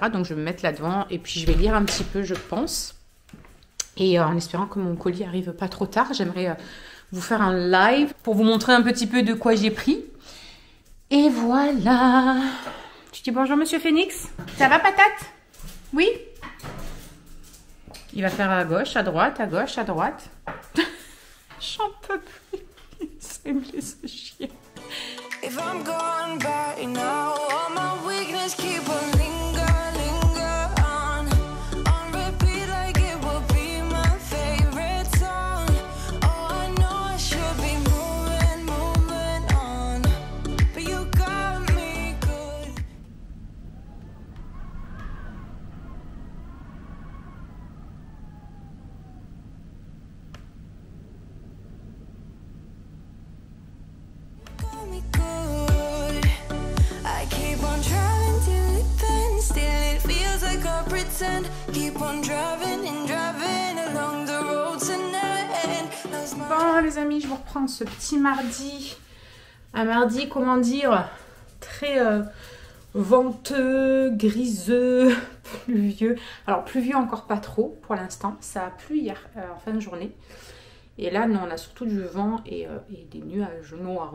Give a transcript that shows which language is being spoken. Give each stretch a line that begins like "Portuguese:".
French: Donc je vais me mettre là-devant et puis je vais lire un petit peu, je pense. Et en espérant que mon colis arrive pas trop tard, j'aimerais vous faire un live pour vous montrer un petit peu de quoi j'ai pris. Et voilà. Tu dis bonjour Monsieur Phoenix. Ça va patate? Oui. Il va faire à gauche, à droite, à gauche, à droite. J'en peux plus. Ça me laisse chier.
English: If I'm gone by now, all my weakness keep on linger on repeat like it will be my favorite song. Oh, I know I should be moving on, but you got me good. Got me good. I keep on driving till it bends, still it feels like I pretend. Keep on driving and driving along the road tonight.
French: Bon les amis, je vous reprends ce petit mardi. Un mardi, comment dire, très venteux, griseux, pluvieux. Alors pluvieux encore pas trop pour l'instant. Ça a plu hier en fin de journée. Et là, non, on a surtout du vent et des nuages noirs.